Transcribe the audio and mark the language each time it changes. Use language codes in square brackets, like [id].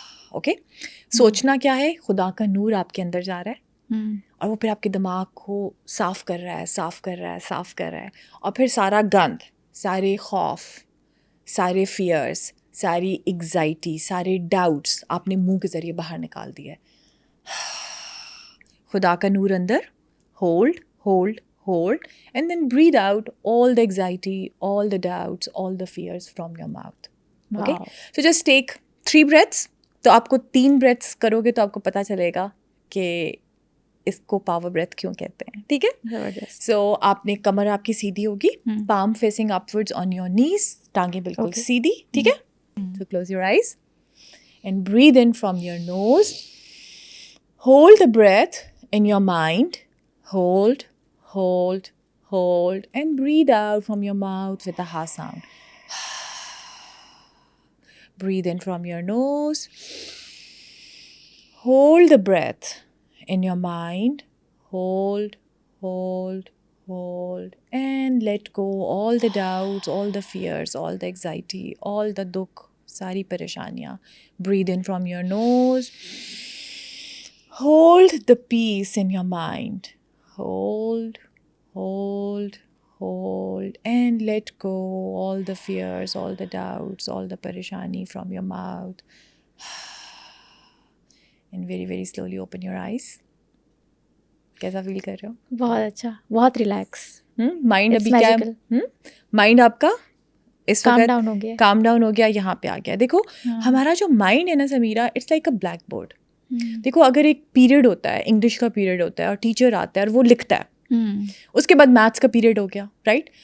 [ur] Okay, سوچنا کیا ہے؟ خدا کا نور آپ کے اندر جا رہا ہے اور وہ پھر آپ کے دماغ کو صاف کر رہا ہے. اور پھر سارا گند، سارے خوف، سارے فیئرس، ساری ایگزائٹی، سارے ڈاؤٹس آپ نے منہ کے ذریعے باہر نکال دیا ہے. خدا کا نور اندر، [en] Hold hold hold and then breathe out all the anxiety, all the doubts, all the fears from your mouth. Okay? So just take 3 breaths. [ur] تو آپ کو 3 breaths کرو گے تو آپ کو پتہ چلے گا کہ اس کو پاور بریتھ کیوں کہتے ہیں، ٹھیک ہے. سو آپ نے کمر آپ کی سیدھی ہوگی، [en] palm facing upwards on your knees، [ur] ٹانگیں بالکل سیدھی، ٹھیک ہے. [en] So close your eyes and breathe in from your nose. Hold the breath in your mind. Hold, hold, hold, and breathe out from your mouth with a ha sound. Breathe in from your nose. Hold the breath in your mind. Hold, hold, hold, and let go all the doubts, all the fears, all the anxiety, all the [ur] dukh, sari pareshaniyan. [en] Breathe in from your nose. Hold the peace in your mind. Hold, hold, hold, and let go all the fears, all the doubts, all the pareshani from your mouth. And very, very slowly open your eyes. [ur] کیسا فیل کر رہے ہو؟ بہت اچھا، بہت relax. Mind ابھی کیا ہے؟ Mind آپ کا اس وقت کام ڈاؤن ہو گیا، یہاں پہ آ گیا. دیکھو ہمارا جو مائنڈ ہے نا Sameera, [en] It's like a blackboard. [ur] دیکھو اگر ایک پیریڈ ہوتا ہے، انگلش کا پیریڈ ہوتا ہے اور ٹیچر آتا ہے اور وہ لکھتا ہے، اس کے بعد میتھس کا پیریڈ ہو گیا، رائٹ.